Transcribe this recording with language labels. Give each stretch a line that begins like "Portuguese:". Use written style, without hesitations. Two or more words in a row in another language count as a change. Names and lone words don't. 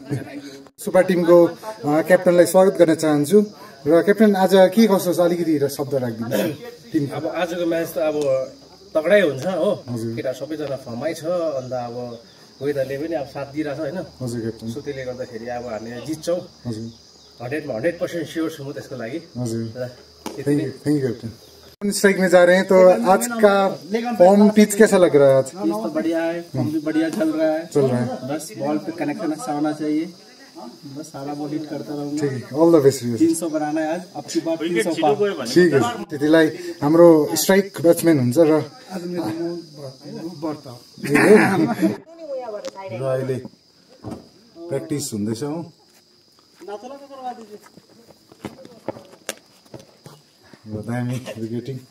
Nepali: सुपर टिमको क्याप्टनलाई स्वागत गर्न चाहन्छु र क्याप्टन आज के कसो छ अलिकति शब्द राखिदिनुहोस् टिम। अब आजको म्याच त अब तगडै हुन्छ हो, केटा सबैजना फर्ममै छ। अन्त अब वेदरले पनि अब साथ दिइरहेछ होइन। हजुर क्याप्टन। सो त्यसले गर्दाखेरि अब हामी जित्छौँ। हजुर 100% श्योर छु म त्यसको लागि। हजुर
English: thank you
Nepali: कैप्टन।
Hindi: स्ट्राइक में जा रहे हैं तो आज का फॉर्म पिच कैसा लग रहा है? आज पिच तो बढ़िया है, फॉर्म भी बढ़िया चल रहा है। बस बॉल पे कनेक्शन अच्छा होना चाहिए, बस सारा बॉल हिट करता रहूंगा। ठीक है,
English: all the best.
Hindi: 300 बनाना है आज, अब की बार 300 पार। ठीक है।
Nepali: त्यतिलाई हाम्रो स्ट्राइक ब्याट्सम्यान हुन्छ र अहिले प्र्याक्टिस हुँदैछ हो। दामी विकेटिङ।